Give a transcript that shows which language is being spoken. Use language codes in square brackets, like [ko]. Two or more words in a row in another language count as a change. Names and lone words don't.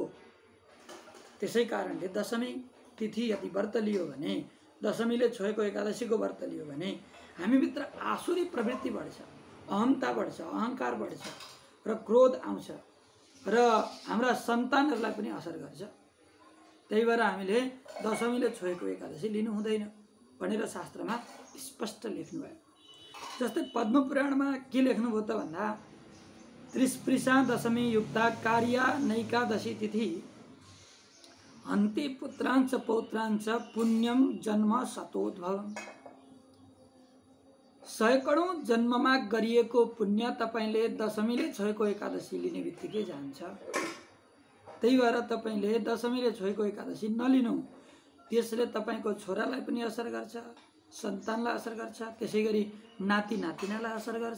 [ne] त्यसै कारणले दशमी तिथि यदि व्रत लियो भने, दशमीले छोएको एकादशीको व्रत लियो भने हामीभित्र आसुरी प्रवृत्ति बढ्छ, अहमता बढ्छ, अहंकार बढ्छ, र क्रोध आउँछ र हाम्रा सन्तानहरूलाई पनि असर गर्छ। त्यही भएर हामीले दशमीले छोएको एकादशी लिनु हुँदैन भनेर शास्त्रमा स्पष्ट लेख्नुभयो। जस्तै पद्मपुराणमा के लेख्नुभयो त भन्दा [sa] त्रिस्पृशा दशमी युक्ता कार्या नैकादशी तिथि हन्ति पुत्रांच पौत्रांच पुण्यम जन्म सतोद्भव। [ne] सयकडौं जन्ममा गरिएको पुण्य तपाईले दशमीले छोएको एकादशी लिने बित्तिकै जान्छ। त्यही भएर तपाईले दशमीले छोएको एकादशी नलिनु। त्यसले तपाईको छोरालाई पनि असर गर्छ, सन्तानलाई असर गर्छ, त्यसैगरी नाति नातिनालाई असर गर्छ।